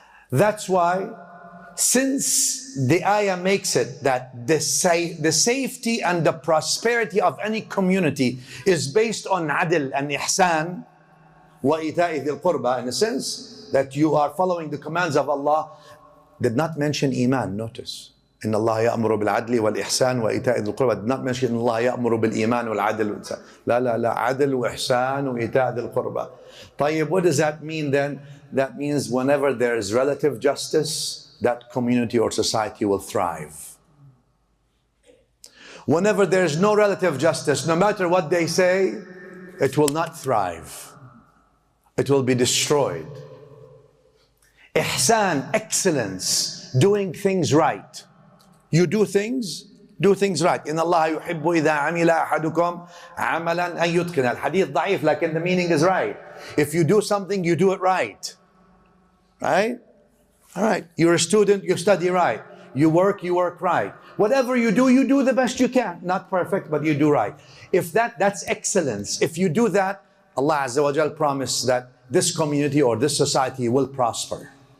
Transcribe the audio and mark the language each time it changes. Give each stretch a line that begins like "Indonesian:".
English: That's why, since the ayah makes it that the safety and the prosperity of any community is based on adl and ihsan,
Arabic: وَإِيتَاءِ ذِي الْقُرْبَى,
English: in a sense that you are following the commands of Allah, did not mention iman. Notice,
Arabic: إِنَّ اللَّهَ يَأْمُرُ بِالْعَدْلِ وَالْإِحْسَانِ وَإِيتَاءِ ذِي الْقُرْبَى.
English: Did not mention
Arabic: إِنَّ اللَّهَ يَأْمُرُ بِالْإِيمَانِ وَالْعَدْلِ. لا عدل وإحسان وإيتاء ذي القربى.
English: طيب, what does that mean then? That means whenever there is relative justice, that community or society will thrive. Whenever there is no relative justice, no matter what they say, it will not thrive. It will be destroyed. Ihsan, excellence, doing things right. You do things right.
Arabic: إن الله يحب إذا عمل أحدكم عملا أن يتقن. الحديث ضعيف, لكن
English: the meaning is right. If you do something, you do it right. Right? All right. You're a student, you study right. You work right. Whatever you do the best you can. Not perfect, but you do right. If that's excellence. If you do that, Allah Azza wa Jal promised that this community or this society will prosper.